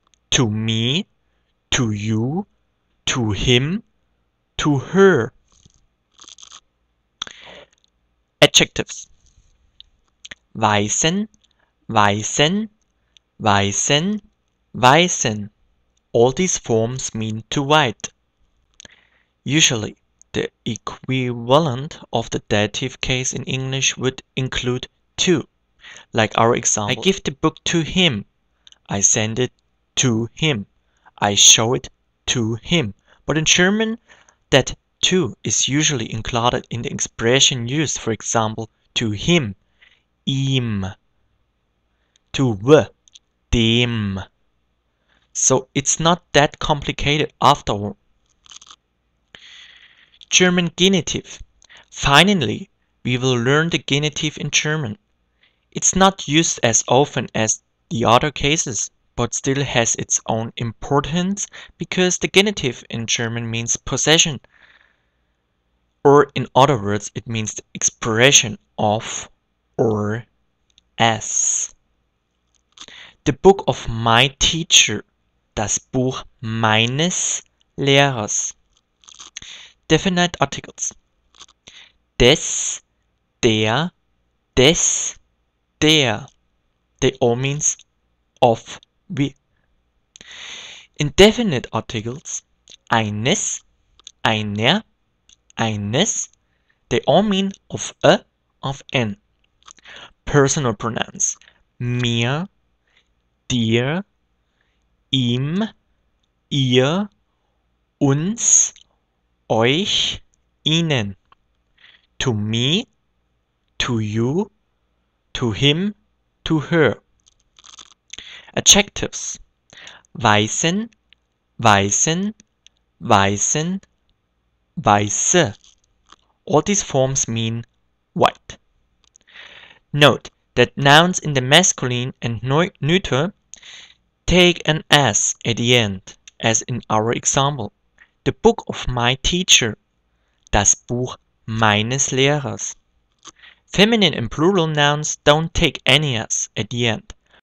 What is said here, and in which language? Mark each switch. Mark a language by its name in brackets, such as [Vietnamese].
[English] To me, to you, to him, to her. [German] Adjectives. Weißen, weißen, weißen, weißen. [English] All these forms mean to white. Usually, the equivalent of the dative case in English would include to. Like our example, I give the book to him. I send it to him. I show it to him. But in German, that to is usually included in the expression used, for example, to him, ihm, to the, dem. So it's not that complicated after all. German genitive. Finally, we will learn the genitive in German. It's not used as often as the other cases, but still has its own importance because the genitive in German means possession. Or in other words, it means the expression of or as. The book of my teacher. [German] Das Buch meines Lehrers. [English] Definite articles. [German] Des, der, des, der. [English] They all means of, we. Indefinite articles. [German] Eines, einer, eines. [English] They all mean of a, of an. Personal pronouns. [German] Mir, dir, ihm, ihr, uns, euch, ihnen. [English] To me, to you, to him, to her. Adjectives. [German] Weißen, weißen, weißen, weiße. [English] All these forms mean white. Note that nouns in the masculine and neuter take an s at the end, as in our example. The book of my teacher. [German] Das Buch meines Lehrers. [English] Feminine and plural nouns don't take any s at the end.